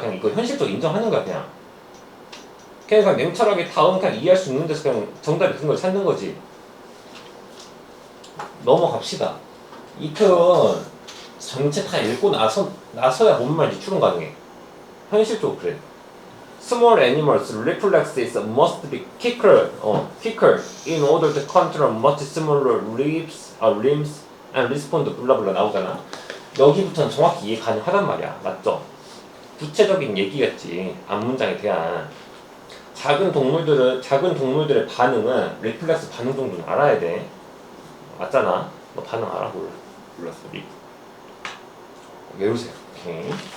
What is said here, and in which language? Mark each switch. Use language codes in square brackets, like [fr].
[ko] 그냥 이거 현실적으로 인정하는 거야. 그냥 냉철하게 다음 그냥 이해할 수 있는 데서 그냥 정답이 큰 걸 찾는 거지. 넘어갑시다. 이 표현 전체 다 읽고 나서야 뭔 말인지 추론 가능해. 현실적으로 그래. [en] Small animals reflexes must be quicker in order to control much smaller limbs and respond [ko] 블라블라 나오잖아. 여기부터는 정확히 이해 가능하단 말이야. 맞죠? 구체적인 얘기겠지. 앞문장에 대한. 작은 동물들의 반응은 리플렉스 반응 정도는 알아야 돼. 맞잖아. 너 반응 알아? 몰랐어. 외우세요. 오케이.